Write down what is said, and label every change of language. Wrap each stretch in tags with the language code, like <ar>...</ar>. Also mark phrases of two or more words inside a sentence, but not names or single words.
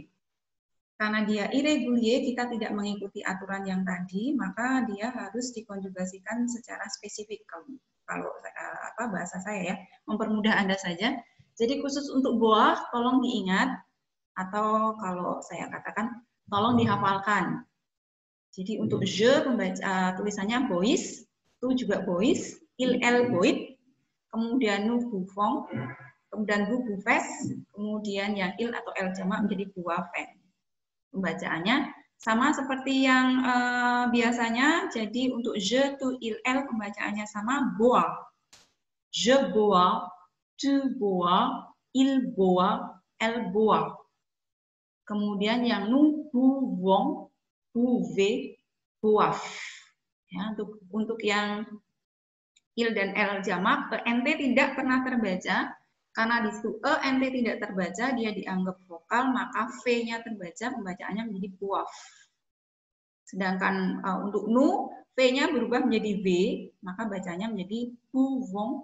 <id>Karena dia irregulier, kita tidak mengikuti aturan yang tadi, maka dia harus dikonjugasikan secara spesifik. Kalau bahasa saya ya, mempermudah Anda saja. Jadi khusus untuk boah, tolong diingat, atau kalau saya katakan, tolong dihafalkan. Jadi untuk je tulisannya bois, tu juga bois,</id> <fr>il elle boit,</fr> <id>kemudian</id> <fr>nous buvons,</fr> <id>kemudian</id> <fr>vous buvez,</fr> <id>kemudian yang il atau el jamak menjadi boivent. Pembacaannya sama seperti yang biasanya. Jadi untuk</id> <fr>je, tu, il, elle</fr> <id>pembacaannya sama, bois.</id> <fr>Je bois, tu bois, il boit, elle boit.</fr> <id>Kemudian yang nu,</id> <fr>pouvons, pouvez, boivent.</fr> <id>Ya, untuk yang il dan l jamak, ent tidak pernah terbaca. Karena di situ ent tidak terbaca, dia dianggap vokal, maka v-nya terbaca, pembacaannya menjadi boivent. Sedangkan untuk nu, v-nya berubah menjadi v, maka bacanya menjadi pouvons.</id>